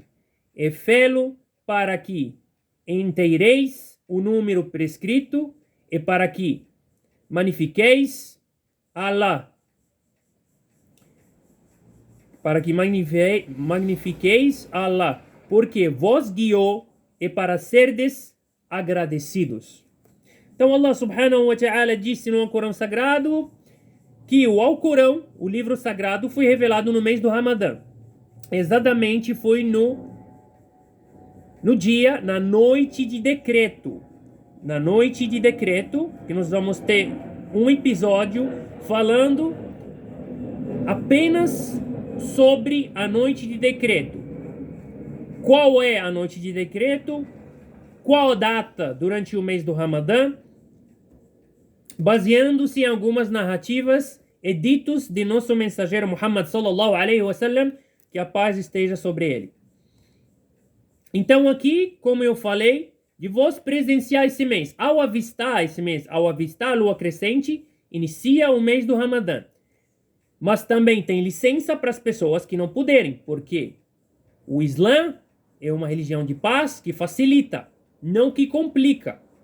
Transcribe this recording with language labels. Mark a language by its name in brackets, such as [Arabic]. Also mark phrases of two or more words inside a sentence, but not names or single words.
[Portuguese] E fê-lo para que inteireis o número prescrito e para que magnifiqueis Allah. para que magnifiqueis a Allah, porque vos guiou e para serdes agradecidos. Então Allah [Arabic] سبحانه وتعالى [Portuguese] disse no Corão Sagrado que o Alcorão, o livro sagrado, foi revelado no mês do Ramadã. Exatamente foi no dia, na noite de decreto. Na noite de decreto, que nós vamos ter um episódio falando apenas sobre a noite de decreto. Qual é a noite de decreto? Qual data durante o mês do Ramadã? Baseando-se em algumas narrativas e ditos de nosso mensageiro Muhammad [Arabic] صلى الله عليه وسلم, [Portuguese] que a paz esteja sobre ele. Então aqui, como eu falei, de vos presenciar esse mês. Ao avistar esse mês, ao avistar a lua crescente, inicia o mês do Ramadã. Mas também tem licença para as pessoas que não puderem, porque o Islã é uma religião de paz que facilita, não que complica.